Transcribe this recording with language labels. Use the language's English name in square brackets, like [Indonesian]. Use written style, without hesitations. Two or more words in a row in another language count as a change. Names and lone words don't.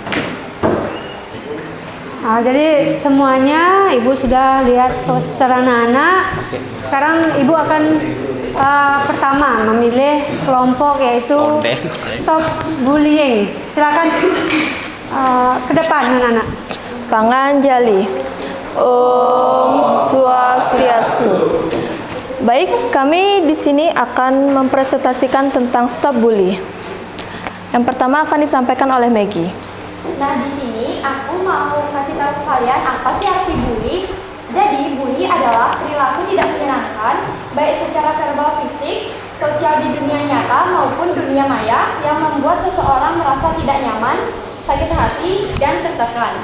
[Indonesian] Nah, jadi semuanya ibu sudah lihat poster anak-anak. Sekarang ibu akan pertama memilih kelompok yaitu Stop Bullying. Silakan ke depan anak-anak. Panganjali. Om Swastiastu. Baik, kami di sini akan mempresentasikan tentang stop bully. Yang pertama akan disampaikan oleh Maggie. Nah, di sini aku mau kasih tahu ke kalian apa sih arti bully. Jadi, bully adalah perilaku tidak menyenangkan, baik secara verbal fisik, sosial di dunia nyata maupun dunia maya yang membuat seseorang merasa tidak nyaman, sakit hati, dan tertekan.